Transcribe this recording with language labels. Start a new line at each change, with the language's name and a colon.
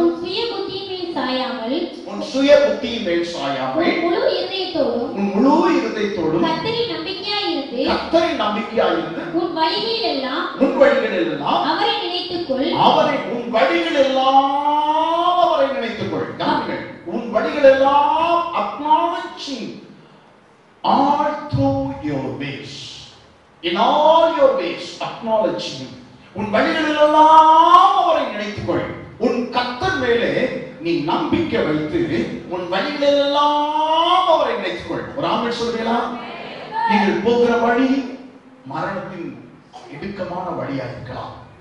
Tamil: உன் சுய புத்தியின் மேல் சாயாமல், உன் சுய புத்தியின் மேல் சாயாமல், உன் முழு இருதயத்தோடும், உன் முழு இருதயத்தோடும் கர்த்தரில் நம்பிக்கையாயிருந்து, கர்த்தரின் நம்பிக்கையாயிருந்து, உன் வழிகளில் எல்லாம், உன் வழிகளில் எல்லாம் அவரை நினைத்துக்கொள். அவரை, உன் வழிகள் எல்லாம் அவரை நினைத்துக்கொள். கவனிங்கள், உன் வழிகள் எல்லாம்
English: acknowledging all through your ways, in all your ways acknowledging him.
Tamil: உன் வழிகளில் எல்லாம் அவரை நினைத்துக்கொள். உன் கர்த்தர் மேலே நீ நம்பிக்கை வைத்து உன் வழிகளில் எல்லாம் அவரை நினைத்துக்கொள். ஒரு ஆமென் சொல்வீங்களா? நீங்கள் போகிற வழி மரணத்தின் இடுக்கமான வழியா இருக்கலாம்.